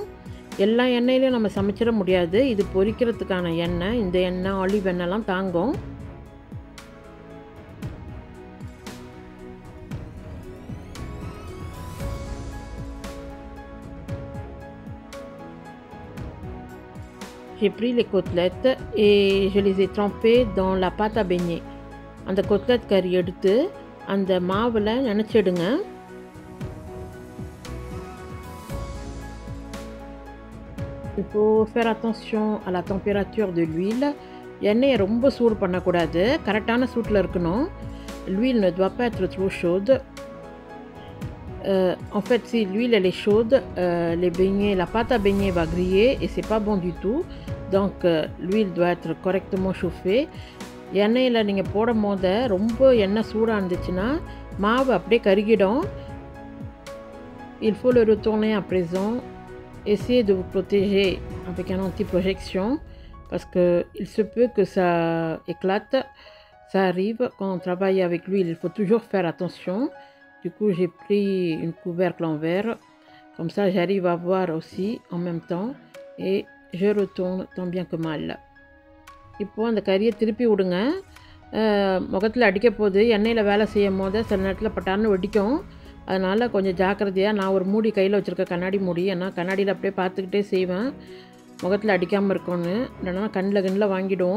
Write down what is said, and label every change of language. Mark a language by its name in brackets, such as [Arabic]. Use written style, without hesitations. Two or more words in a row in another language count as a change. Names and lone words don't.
[Tamil] எல்லா எண்ணெயிலையும் நம்ம சமைச்சிட முடியாது. இது பொரிக்கிறதுக்கான எண்ணெய். இந்த எண்ணெய் ஆலிவ் எண்ணெய்லாம் தாங்கும். [French] J'ai pris les côtelettes et je les ai trempées dans la pâte à beigner. [Tamil] அந்த கொத்லெட் கறி எடுத்து அந்த மாவில் நினச்சிடுங்க. [French] Il faut faire attention à la température de l'huile. [Tamil] எண்ணெயை ரொம்ப சூடு பண்ணக்கூடாது, கரெக்டான சூட்டில் இருக்கணும். [French] L'huile ne doit pas être trop chaude. En fait, si l'huile elle est chaude, les beignets, la pâte à beignets va griller et c'est pas bon du tout. Donc l'huile doit être correctement chauffée. [Tamil] எண்ணெயில் நீங்கள் போடும் போது ரொம்ப எண்ணெய் சூடாக இருந்துச்சுன்னா மாவு அப்படியே கருகிடும். [French] Il faut le retourner à présent. Essayez de vous protéger avec un anti-projection parce qu'il se peut que ça éclate. Ça arrive quand on travaille avec l'huile, il faut toujours faire attention. Du coup, j'ai pris une couvercle en verre. Comme ça, j'arrive à voir aussi en même temps et je retourne tant bien que mal. [Tamil] இப்போது அந்த கறியை திருப்பி விடுங்க. முகத்தில் அடிக்க போது எண்ணெயில் வேலை செய்யும் போது சில நேரத்தில் பட்டான்னு வெடிக்கும். அதனால் கொஞ்சம் ஜாக்கிரதையாக நான் ஒரு மூடி கையில் வச்சுருக்கேன், கண்ணாடி மூடி. ஏன்னா கண்ணாடியில் அப்படியே பார்த்துக்கிட்டே செய்வேன் முகத்தில் அடிக்காமல் இருக்கணும்னு. இல்லைனா கண்ணில் வாங்கிடுவோம்.